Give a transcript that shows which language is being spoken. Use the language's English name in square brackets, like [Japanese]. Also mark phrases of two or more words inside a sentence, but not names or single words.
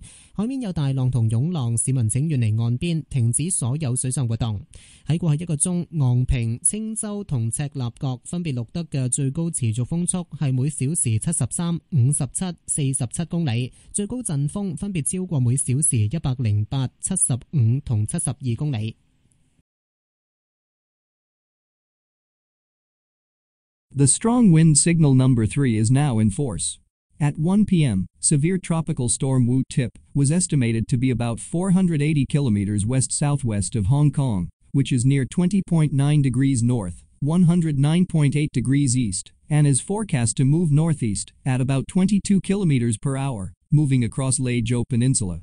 [Cantonese] 海面有大浪同湧浪，市民請遠離岸邊，停止所有水上活動。喺過去1個鐘，昂坪、青洲同赤鱲角分別錄得嘅最高持續風速係每小時73、57、47公里，最高陣風分別超過每小時108、75同72公里。 [English] The strong wind signal number 3 is now in force. At 1 p.m., severe tropical storm Wu Tip was estimated to be about 480 kilometers west-southwest of Hong Kong, which is near 20.9 degrees north, 109.8 degrees east, and is forecast to move northeast at about 22 kilometers per hour, moving across Lei Zhou Peninsula.